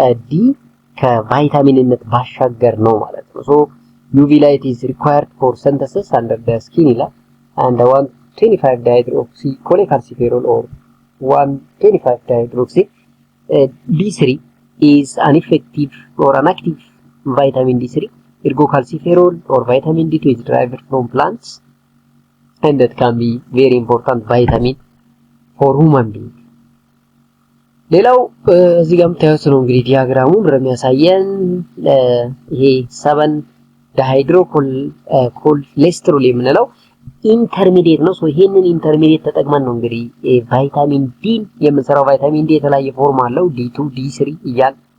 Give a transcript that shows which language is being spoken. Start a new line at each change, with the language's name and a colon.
Amharic: ዲ ከቫይታሚንነት ባሻገር ነው ማለት ነው።
English: ሶ UV light is required for synthesis under the skin
Amharic: ይላል
English: and 125 dihydroxy cholecalciferol or 125 dihydroxy D3 is an effective or an active vitamin D3. Ergocalciferol or vitamin D2 is derived from plants and that can be very important vitamin for human being.
Amharic: ሌላው እዚህ ጋር የምታዩት ነው እንግዲህ ዲያግራሙ እንደሚያሳየን ይሄ 7 ዳይሃይድሮ ኮሌስትሮል የምንለው ኢንተርሚዲየት ነው። ሶ ይሄንን ኢንተርሚዲየት ተጠቅመን ነው እንግዲህ ቫይታሚን ዲ የምንሰራው። ቫይታሚን ዲ የተለያየ ፎርም አለው። ዲ2 ዲ3 እያል